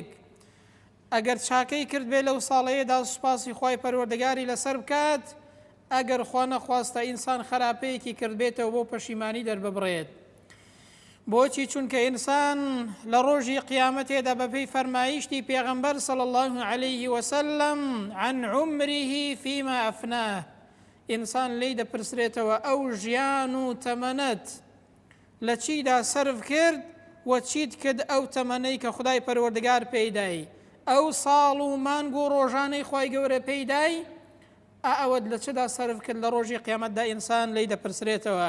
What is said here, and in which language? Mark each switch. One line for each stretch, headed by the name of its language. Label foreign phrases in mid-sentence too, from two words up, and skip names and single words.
Central Kurdish: ئەگەر چاکەی کرد بێ لەو ساڵەیەدا سوپاسی خوای پەروەردگاری لەسەر بکات، ئەگەر خوا نەخواستە ئینسان خراپەیەکی کرد بێتەوە بۆ پەشیمانی دەرببڕێت. بۆچی؟ چونکە ئینسان لە ڕۆژی قیامەتێدا بەپێی فەرمایشتی پێغەمبەر
Arabic: صلی الله عليه وسلم عن عمره فيما أفناه،
Central Kurdish: ئینسان لێی دەپرسرێتەوە ئەو ژیان و تەمەنەت لە چیدا سەرف کرد و چیت کرد ئەو تەمەنەی کە خودای پەروەردگار پێیدای، ئەو ساڵ و مانگ و ڕۆژانەی خوای گەورە پێیدای، ئەوەت لە چدا سەرف کرد لە ڕۆژی قیامەتدا ئینسان لێی دەپرسرێتەوە.